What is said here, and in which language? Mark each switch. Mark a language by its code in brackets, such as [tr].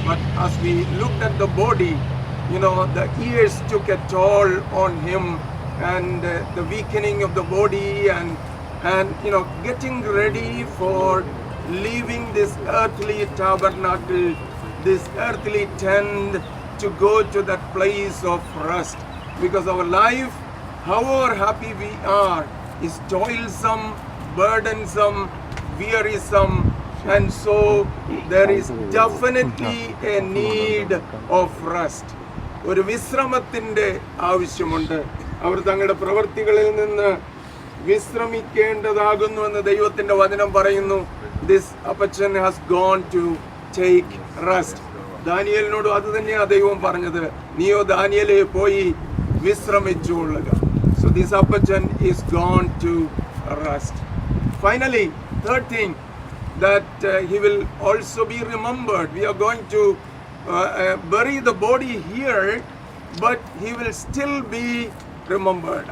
[en] But as we looked at the body, the years took a toll on him, and the weakening of the body and getting ready for leaving this earthly tabernacle, this earthly tent, to go to that place of rest. Because our life, however happy we are, is toilsome, burdensome, wearisome, and so there is definitely a need of rest. [ml] ഒരു വിശ്രമത്തിൻ്റെ ആവശ്യമുണ്ട്. അവർ തങ്ങളുടെ പ്രവൃത്തികളിൽ നിന്ന് വിശ്രമിക്കേണ്ടതാകുന്നുവെന്ന് ദൈവത്തിൻ്റെ വചനം പറയുന്നു. [en] This അപ്പച്ചൻ has gone to take rest. [ml] ദാനിയേലിനോട് അത് തന്നെയാണ് ദൈവം പറഞ്ഞത്, നീയോ ദാനിയേലേ പോയി വിശ്രമിച്ചുകൊള്ളുക. [en] So this appachan is gone to rest. Finally, third thing, that he will also be remembered. We are going to bury the body here, but he will still be remembered.